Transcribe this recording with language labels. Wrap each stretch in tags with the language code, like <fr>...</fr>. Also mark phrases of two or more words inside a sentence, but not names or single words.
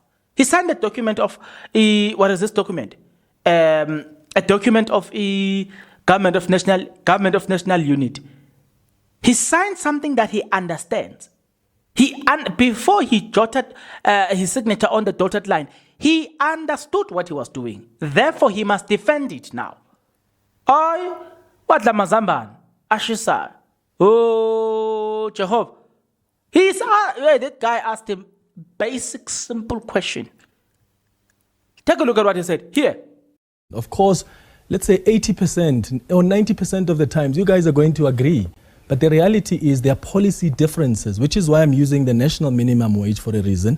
<en>He signed a document of what is this document? A document of government of national unity. He signed something that he understands. Before he jotted his signature on the dotted line, He understood what he was doing. Therefore, he must defend it now. Oi, what la mazamban? Ashisa. Oh, Jehovah. That guy asked him basic, simple question. Take a look at what he said. Here. Of course, let's say 80% or 90% of the times you guys are going to agree. But the reality is there are policy differences, which is why I'm using the national minimum wage for a reason.</en>